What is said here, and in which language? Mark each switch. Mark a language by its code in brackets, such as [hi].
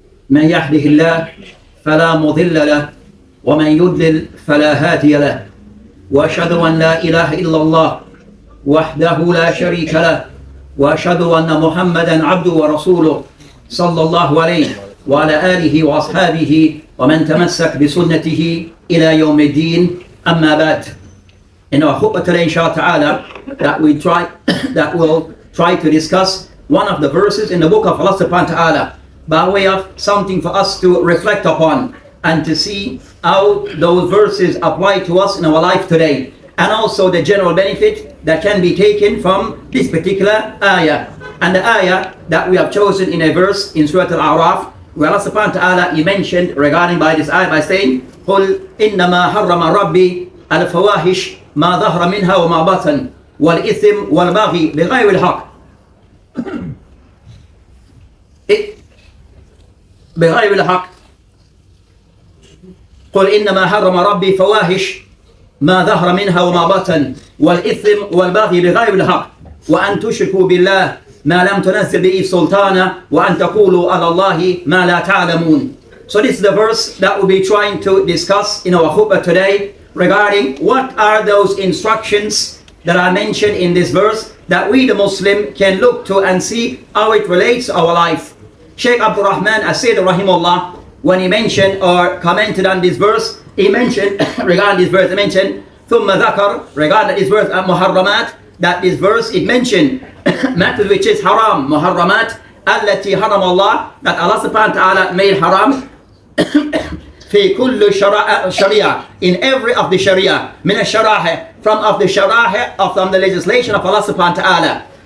[ar] من يهده الله فلا مضل له ومن يضلل فلا هادي له وأشهد أن لا إله إلا الله وحده لا شريك له وأشهد أن محمدا عبده ورسوله صلى الله عليه وعلى آله وأصحابه ومن تمسك بسنته إلى يوم الدين أما بعد. [en] In our khutbah today, inshallah ta'ala, that we'll try to discuss one of the verses in the book of Allah subhanahu wa ta'ala by way of something for us to reflect upon and to see how those verses apply to us in our life today, and also the general benefit that can be taken from this particular ayah. And the ayah that we have chosen in a verse in Surah Al-A'raf, where Allah subhanahu wa ta'ala, He mentioned regarding by this ayah by saying, [ar] قُلْ إِنَّمَا حَرَّمَ رَبِّي الْفَوَاحِشَ ما ظهر منها وما بطن والإثم والبغي بغير الحق بغير الحق قل إنما حرم ربي فواحش ما ظهر منها وما بطن والإثم والبغي بغير الحق وأن تشركوا بالله ما لم تنزل به سلطانا وأن تقولوا على الله ما لا تعلمون. [en] So this is the verse that we'll be trying to discuss in our khutbah today, regarding what are those instructions that are mentioned in this verse that we the Muslim can look to and see how it relates to our life. Shaykh Abdul Rahman As-Sayyid Rahimullah, when he mentioned or commented on this verse, he mentioned regarding this verse, he mentioned [ar] ثُمَّ ذَكَرْ [en] regarding this verse muharramat, that this verse it mentioned matters which is haram, muharramat [ar] التي حرم [en] Allah, that Allah subhanahu wa ta'ala made haram [ar] في كل [en] sharia, in every of the sharia, [ar] من الشرائع, [en] from the legislation of Allah subhanahu wa ta'ala.